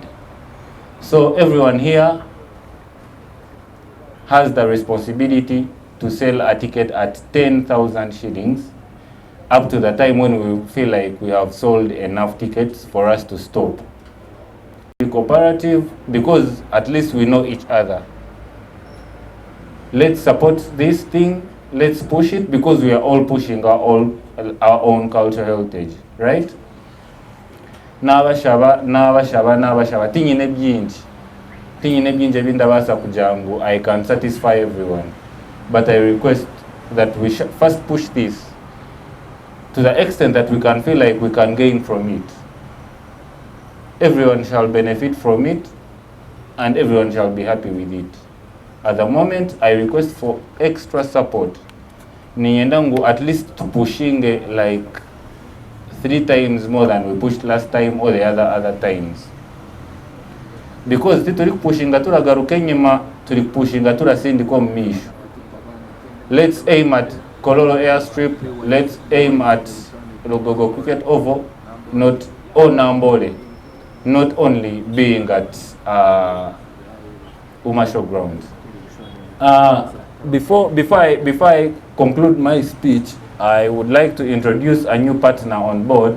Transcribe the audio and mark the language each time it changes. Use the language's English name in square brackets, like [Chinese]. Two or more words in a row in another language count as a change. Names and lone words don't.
[English] So everyone here has the responsibility to sell a ticket at 10,000 shillings up to the time when we feel like we have sold enough tickets for us to stop. Be cooperative because at least we know each other. Let's support this thing. Let's push it because we are all pushing our own cultural heritage, right? [Nyankole] N'abashaba tinyine byingi ebindabasa kujangu [English] I can satisfy everyone, but I request that we first push this to the extent that we can feel like we can gain from it. Everyone shall benefit from it and everyone shall be happy with it. At the moment, I request for extra support. Niendangu at least pushing like 3 times more than we pushed last time or the other times. [Nyankole] Because tuli pushinga turagaruka enyuma, tuli pushinga turasindika mu misho. [English] Let's aim at Kololo Airstrip, let's aim at Logogo Cricket Oval, not Nambole, not only being at Umasho grounds. Before I conclude my speech, I would like to introduce a new partner on board.